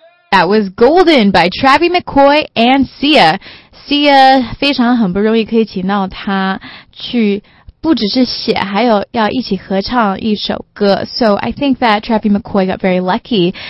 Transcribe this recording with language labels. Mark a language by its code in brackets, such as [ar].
[en] That was Golden by Travis McCoy and Sia. [zh] Sia 非常很不容易可以请到他去不只是写还有要一起合唱一首歌。 [en] So I think that Travis McCoy got very lucky.